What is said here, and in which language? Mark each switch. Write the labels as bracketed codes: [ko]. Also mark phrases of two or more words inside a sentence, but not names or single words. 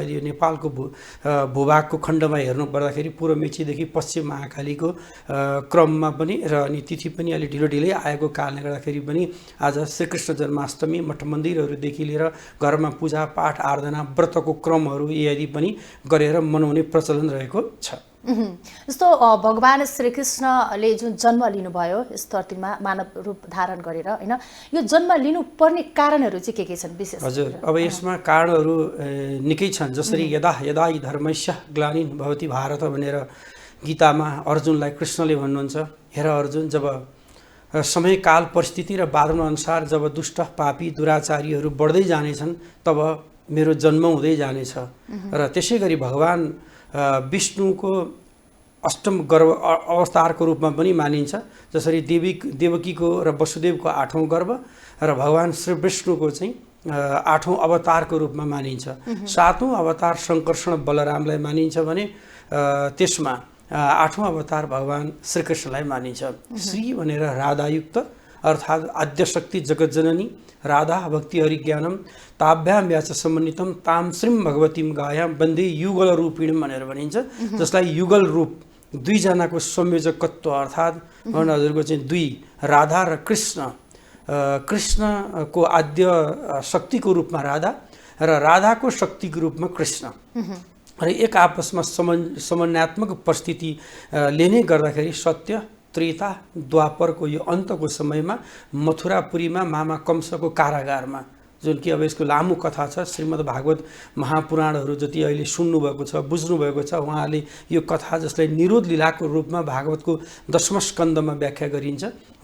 [ne] अहिले नेपालको भूभागको खण्डमा हेर्नु पर्दाखेरि पूर्व मेचीदेखि पश्चिम महाकालीको क्रममा पनि र अनि तिथि पनि अलि ढिलो ढिलै आएको कारणले गर्दाखेरि पनि आज श्रीकृष्ण जन्माष्टमी मठ मन्दिरहरूदेखि लिएर घरमा पूजा पाठ आराधना व्रतको क्रमहरू यदि पनि गरेर मनाउने प्रचलन रहेको छ। जस्तो भगवान श्रीकृष्णले जुन जन्म लिनुभयो यस धरतीमा मानव रूप धारण गरेर, होइन, यो जन्म लिनुपर्ने कारणहरू चाहिँ के छन् विशेष? हजुर, अब यसमा कारणहरू निकै छन्। जसरी [sa] यदा यदा हि धर्मस्य ग्लानिन् भवति भारत [ne] भनेर गीतामा अर्जुनलाई कृष्णले भन्नुहुन्छ, हेर अर्जुन, जब समयकाल परिस्थिति र वातावरण अनुसार जब दुष्ट पापी दुराचारीहरू बढ्दै जानेछन् तब मेरो जन्म हुँदै जानेछ। र त्यसै गरी भगवान विष्णुको अष्टम गर्भ अवतारको रूपमा पनि मानिन्छ। जसरी देवकीको र वसुदेवको 8औं गर्भ र भगवान श्री विष्णुको चाहिँ 8औं अवतारको रूपमा मानिन्छ। 7औं अवतार शङ्कर्षण बलरामलाई मानिन्छ भने त्यसमा 8औं अवतार भगवान श्रीकृष्णलाई मानिन्छ। श्री भनेर राधायुक्त अर्थात् आद्यशक्ति जगज्जननी राधा [sa] भक्ति हरिज्ञानम ताभ्याम याच समन्वितम ताम श्रीम भगवतीम गायाम वन्दे युगल रूपिणीम [ne] भनेर भनिन्छ। जसलाई युगल रूप, दुईजनाको संयोजकत्व अर्थात् हजुरको चाहिँ दुई, राधा र कृष्ण, कृष्णको आद्य शक्तिको रूपमा राधा र राधाको शक्तिको रूपमा कृष्ण र एक आपसमा समन्वयात्मक परिस्थितिले नै गर्दाखेरि सत्य त्रेता द्वापरको यो अन्तको समयमा मथुरापुरीमा मामा कंसको कारागारमा, जुन कि अब यसको लामो कथा छ, श्रीमद् भागवत महापुराणहरू जति अहिले सुन्नुभएको छ बुझ्नुभएको छ, उहाँले यो कथा जसलाई निरोध लीलाको रूपमा भागवतको 10औं स्कन्धमा व्याख्या गरिन्छ हो।